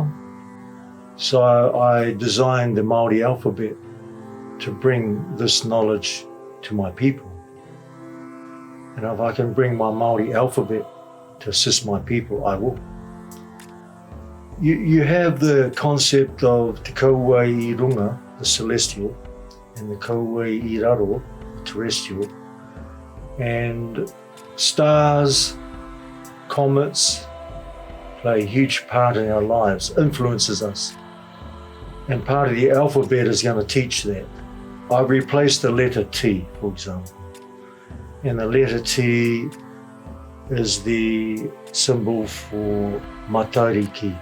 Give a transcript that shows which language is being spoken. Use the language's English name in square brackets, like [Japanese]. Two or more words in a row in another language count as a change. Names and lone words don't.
[English] So I designed the Māori alphabet to bring this knowledge to my people. And if I can bring my Māori alphabet to assist my people, I will. You have the concept of [Māori] te kaua I runga, [English] the celestial, and the [Māori] kaua I raro, [English] the terrestrial. And stars, comets play a huge part in our lives, influences us. And part of the alphabet is going to teach that. I've replaced the letter T, for example. And the letter T is the symbol for Mātahi.